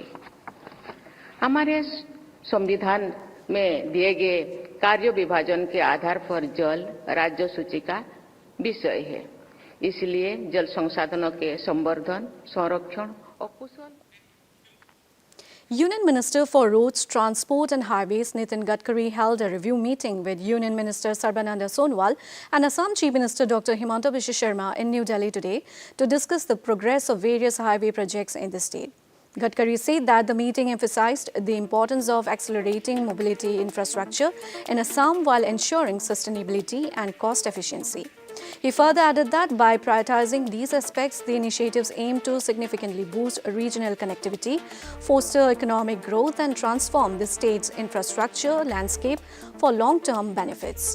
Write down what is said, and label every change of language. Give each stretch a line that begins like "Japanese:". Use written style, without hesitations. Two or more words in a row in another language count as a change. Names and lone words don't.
Hindi: हमारे संविधान में दिए गए कार्य विभाजन के आधार पर जल राज्य सूची का विषय है। इसलिए जल संसाधनों के संवर्धन, संरक्षण और कुशल
English: Union Minister for Roads, Transport and Highways Nitin Gadkari held a review meeting with Union Minister Sarbananda Sonowal and Assam Chief Minister Dr. Himanta Biswa Sharma in New Delhi today to discuss the progress of various highway projects in the state. Gadkari said that the meeting emphasized the importance of accelerating mobility infrastructure in Assam while ensuring sustainability and cost efficiency. He further added that by prioritizing these aspects, the initiatives aim to significantly boost regional connectivity, foster economic growth and transform the state's infrastructure landscape for long-term benefits.